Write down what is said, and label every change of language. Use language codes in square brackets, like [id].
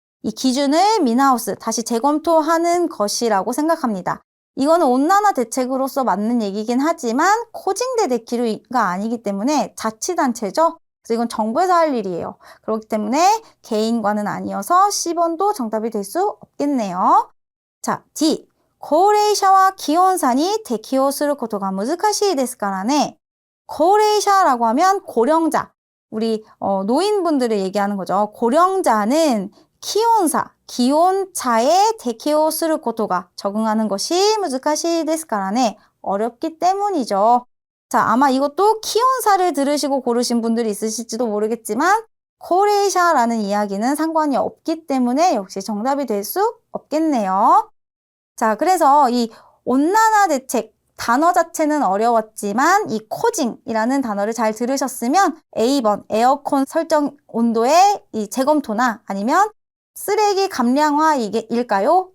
[ko] 이 기준을 미나오스 다시 재검토하는 것이라고 생각합니다. 이거는 온난화 대책으로서 맞는 얘기긴 하지만 코징대 데키루가 아니기 때문에 자치단체죠. 그래서 이건 정부에서 할 일이에요. 그렇기 때문에 개인과는 아니어서 C번도 정답이 될 수 없겠네요. 자, D. [ja] 高齢者は気温差に適応することが難しいですからね. [ko] 高齢者라고 하면 고령자. 우리 노인분들을 얘기하는 거죠. 고령자는 기온사, 기온차에 [ja] 適応することが [ko] 적응하는 것이 [ja] 難しいですからね. [ko] 어렵기 때문이죠. 자, 아마 이것도 기온사를 들으시고 고르신 분들이 있으실지도 모르겠지만 高齢者라는 이야기는 상관이 없기 때문에 역시 정답이 될 수 없겠네요. 자, 그래서 이 온난화 대책 단어 자체는 어려웠지만 이 코징이라는 단어를 잘 들으셨으면 A번 에어컨 설정 온도의 이 재검토나 아니면 쓰레기 감량화일까요?